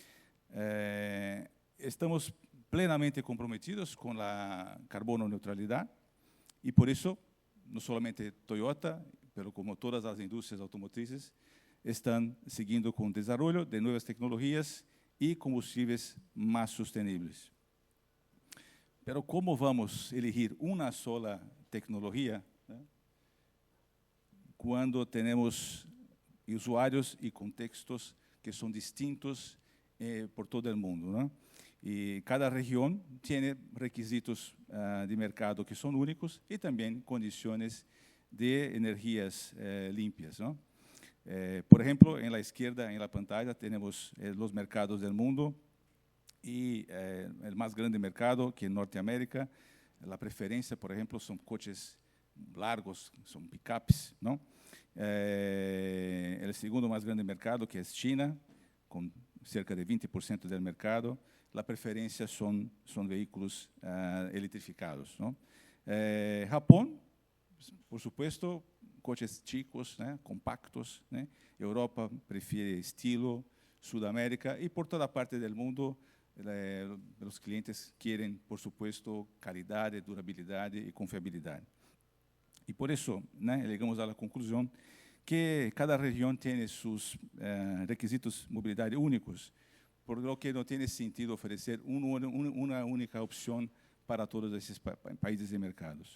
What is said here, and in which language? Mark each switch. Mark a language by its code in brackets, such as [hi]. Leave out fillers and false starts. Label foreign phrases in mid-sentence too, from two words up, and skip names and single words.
[pt] Estamos plenamente comprometidos com a carbono neutralidade e por isso não somente Toyota, mas como todas as indústrias automotrices estão seguindo com o desenvolvimento de novas tecnologias e combustíveis mais sustentáveis. Pero como vamos elegir uma só tecnologia, né, quando temos usuários e contextos que são distintos por todo o mundo, né? E cada região tem requisitos de mercado que são únicos e também condições de energias limpas, não? Por exemplo, [es] en la izquierda, en la pantalla, tenemos los mercados del mundo y el más grande mercado, que es Norteamérica. La preferencia, por ejemplo, son coches largos, son pickups, ¿no? El segundo más grande mercado, que es China, con cerca de 20% del mercado. La preferencia son vehículos electrificados, ¿no? Japón, por supuesto, coches chicos, [pt] né, compactos, né? Europa prefere estilo, Sudamérica e por toda parte do mundo os clientes querem, [es] por supuesto, [pt] qualidade, durabilidade e confiabilidade. E por isso, né, chegamos à conclusão que cada região tem seus requisitos de mobilidade únicos, [es] por lo que [pt] não tem sentido oferecer uma única opção para todos esses países e mercados.